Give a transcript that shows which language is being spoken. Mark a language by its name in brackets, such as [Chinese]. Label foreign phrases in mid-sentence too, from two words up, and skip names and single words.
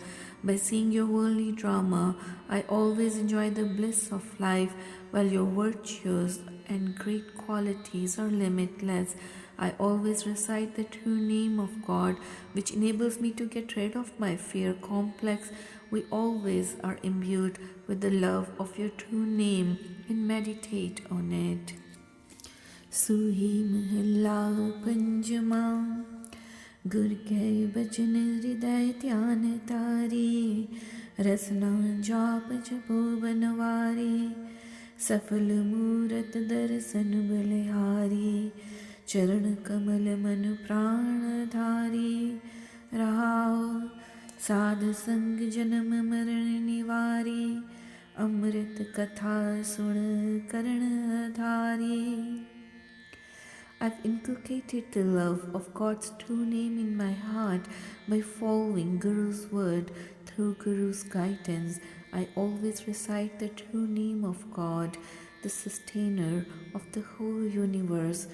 [English] By seeing your worldly drama, I always enjoy the bliss of life, while your virtues and great qualities are limitless. I always recite the true name of God, which enables me to get rid of my fear complex. We always are imbued with the love of your true name and meditate on it. [Punjabi] ਸੂਹੀ ਮਹਲਾ ਪੰਜਮਾ ਗੁਰ ਕੇ ਬਚਨ ਹ੍ਰਿਦੈ ਧਿਆਨ ਤਾਰੀ ਰਸਨਾ ਜਪ ਜਪੋ ਬਨਵਾਰੀ ਸਫਲ ਮੂਰਤ ਦਰਸਨ ਬਲਿਹਾਰੀ ਚਰਨ ਕਮਲ ਮਨ ਪ੍ਰਾਨ ਧਾਰੀ ਰਹਾਉ ਸਾਧ ਸੰਗ ਜਨਮ ਮਰਣ ਨਿਵਾਰੀ ਅੰਮ੍ਰਿਤ ਕਥਾ ਸੁਨ ਕਰਣ ਧਾਰੀ. [English] I've inculcated the love of God's true name in my heart by following Guru's word. Through Guru's guidance, I always recite the true name of God, the sustainer of the whole universe.